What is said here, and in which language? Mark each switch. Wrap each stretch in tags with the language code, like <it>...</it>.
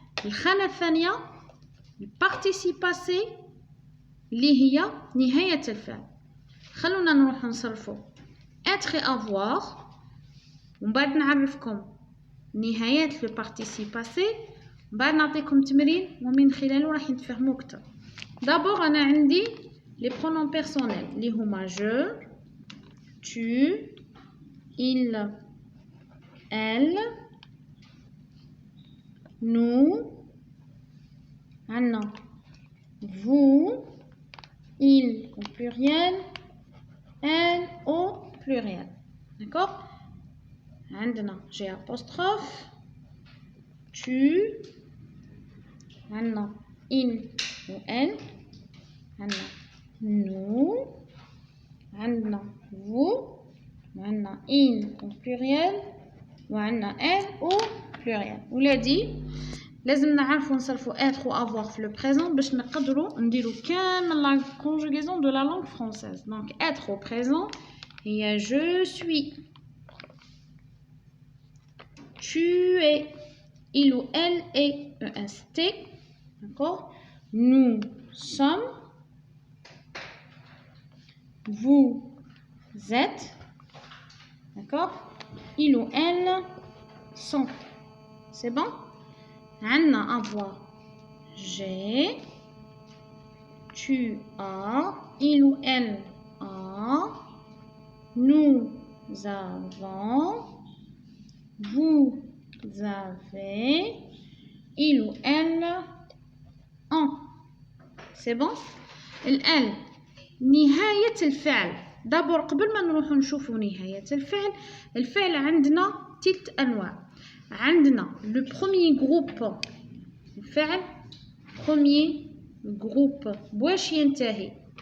<ar>الخانة الثانية البارتيسيب باسي اللي هي نهاية الفعل. خلونا نروح نصرفو être et avoir ومن بعد نعرفكم نهايات لو بارتيسيب باسي، من بعد نعطيكم تمرين ومن خلاله راح نتفهموا أكثر. دابور أنا عندي لي برونون بيرسونيل اللي هما</ar> <fr>je tu il elle nous، عندنا vous il au pluriel, elle au pluriel, d'accord. عندنا j'ai apostrophe, tu، عندنا il ou elle، عندنا nous، عندنا vous، عندنا il au pluriel وعندنا elle au pluriel.</fr> <ar>ولادي لازم نعرفوا نصرفوا être و avoir في le présent باش نقدروا نديروا كامل</ar> <fr>la conjugaison de la langue française. Donc être au présent هي je suis، tu es، il ou elle est, est, d'accord. Nous sommes, vous êtes, d'accord. Il ou elle sont. C'est bon. عندنا avoir j'ai، tu as، il ou elle a، nous avons، vous avez، il ou elle ont. c'est bon.</fr> <ar>الآن نهاية الفعل. دابور قبل ما نروح نشوفوا نهاية الفعل عندنا ثلاث أنواع. عندنا لو بروميي جروب الفعل، بروميي جروب بواش ينتهي.</ar>